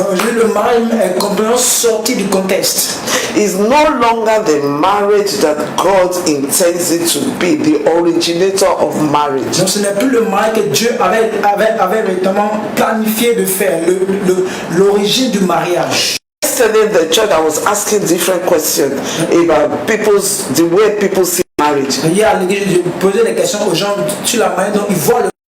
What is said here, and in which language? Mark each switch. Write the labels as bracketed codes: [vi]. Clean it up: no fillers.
[fr] Aujourd'hui, le mariage est complètement sorti du contexte. [en] It's no longer the marriage that God intends it to be, the originator of marriage. [fr] Donc ce n'est plus le mariage que Dieu avait véritablement planifié de faire, l'origine du mariage. [en] Yesterday in the church I was asking different questions about the way people see marriage. [fr] Hier à l'église, je posais des questions aux gens sur la manière dont ils voient le